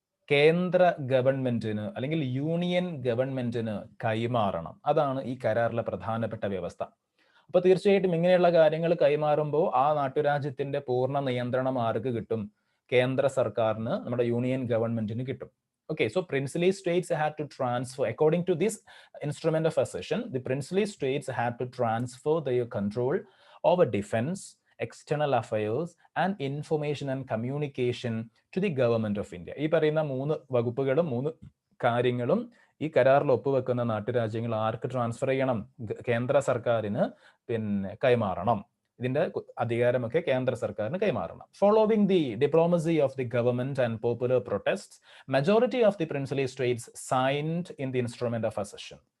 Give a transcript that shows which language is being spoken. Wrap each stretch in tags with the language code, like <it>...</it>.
<ml>കേന്ദ്ര ഗവൺമെന്റിന് അല്ലെങ്കിൽ യൂണിയൻ ഗവൺമെന്റിന് കൈമാറണം. അതാണ് ഈ കരാറിലെ പ്രധാനപ്പെട്ട വ്യവസ്ഥ. അപ്പൊ തീർച്ചയായിട്ടും ഇങ്ങനെയുള്ള കാര്യങ്ങൾ കൈമാറുമ്പോൾ ആ നാട്ടുരാജ്യത്തിന്റെ പൂർണ്ണ നിയന്ത്രണം ആർക്ക് കിട്ടും? കേന്ദ്ര സർക്കാരിന്, നമ്മുടെ യൂണിയൻ ഗവൺമെന്റിന് കിട്ടും.</ml> <en>Okay, so princely states had to transfer, according to this instrument of accession, the princely states had to transfer their control over defense, external affairs, and information and communication to the government of India.</en> <ml>ഈ പറയുന്ന 3 വകുപ്പുകളും 3 കാര്യങ്ങളും ഈ കരാറിൽ ഒപ്പുവെക്കുന്ന നാട്ടുരാജ്യങ്ങൾ ആർക്ക് transfer ചെയ്യണം? കേന്ദ്ര സർക്കാരിന് പിന്നെ കൈമാറണം. ഇതിന്റെ അധികാരമൊക്കെ കേന്ദ്ര സർക്കാരിന് കൈമാറണം.</ml> <en>Following the diplomacy of the government and popular protest, majority of the princely states signed in the instrument of accession.</en>